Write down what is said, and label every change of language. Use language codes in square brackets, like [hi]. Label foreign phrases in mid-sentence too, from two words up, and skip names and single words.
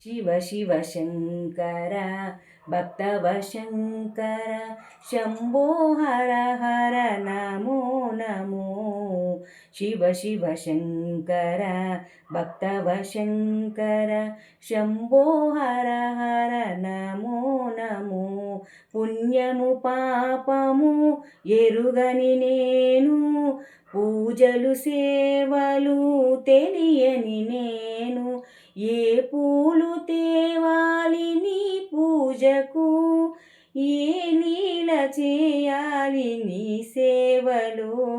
[sa] शिव शिव शङ्कर भक्तवशङ्कर शम्भो हर हर नमो नमो। शिव शिव शङ्कर भक्तवशङ्कर शम्भो हर हर नमो नमो। [te] పుణ్యము పాపము ఎరుగని నేను, పూజలు సేవలు తెలియని నేను, ఏ పూలు తేవాలి నీ పూజకు, ఏ లీల చేయాలి నీ సేవలో,